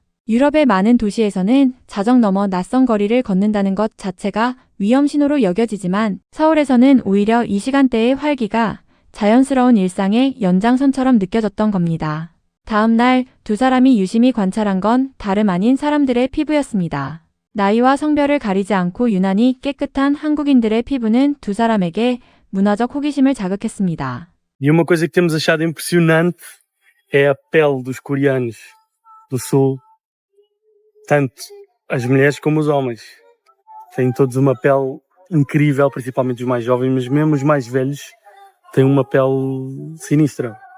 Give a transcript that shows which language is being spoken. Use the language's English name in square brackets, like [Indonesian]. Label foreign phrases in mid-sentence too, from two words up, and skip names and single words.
[Korean] 유럽의 많은 도시에서는 자정 넘어 낯선 거리를 걷는다는 것 자체가 위험 신호로 여겨지지만 서울에서는 오히려 이 시간대의 활기가 자연스러운 일상의 연장선처럼 느껴졌던 겁니다. 다음 날 두 사람이 유심히 관찰한 건 다름 아닌 사람들의 피부였습니다. 나이와 성별을 가리지 않고 유난히 깨끗한 한국인들의 피부는 두 사람에게 문화적 호기심을 자극했습니다. [Portuguese] E uma coisa que temos achado impressionante é a pele dos coreanos do Sul, tanto as mulheres como os homens. Têm todos uma pele incrível, principalmente os mais jovens, mas mesmo os mais velhos têm uma pele sinistra.